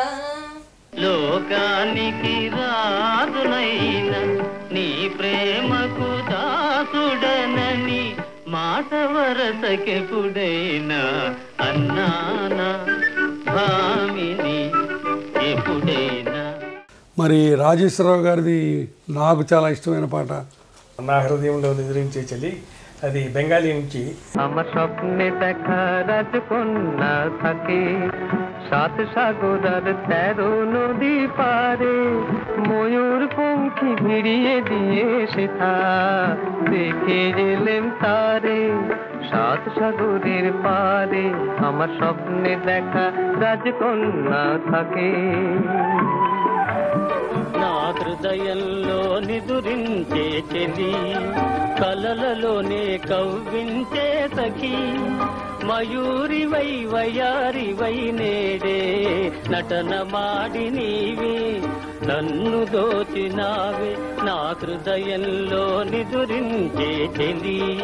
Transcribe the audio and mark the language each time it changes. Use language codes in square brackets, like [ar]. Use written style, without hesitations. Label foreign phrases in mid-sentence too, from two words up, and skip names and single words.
[te] లోకానికి రాదునైన నీ ప్రేమకు దాసుడనని మాట వరసకెప్పుడైనా అన్నానా భామిని ఎప్పుడైనా. మరి రాజేశ్వరరావు గారిది నాకు చాలా ఇష్టమైన పాట నా హృదయంలో నిద్రించే చలి, అది బెంగాలీ నుంచి. [bn] আমার স্বপ্নে দেখা রাজকন্যা থাকে, সাত সাগর আর 13 নদী পারে, ময়ূর পঙ্খী ভিড়িয়ে দিয়ে সেথা দেখে এলেন তারে, সাত সাগরের পারে আমার স্বপ্নে দেখা রাজকন্যা থাকে. [te] నా హృదయంలో నిదురించే చెలి, కలలలోనే కవ్వించే సఖి, మయూరివై వయారివై నేడే నటన మాడి నీవే నన్ను దోచినావే, నా హృదయంలో నిదురించే చెలి.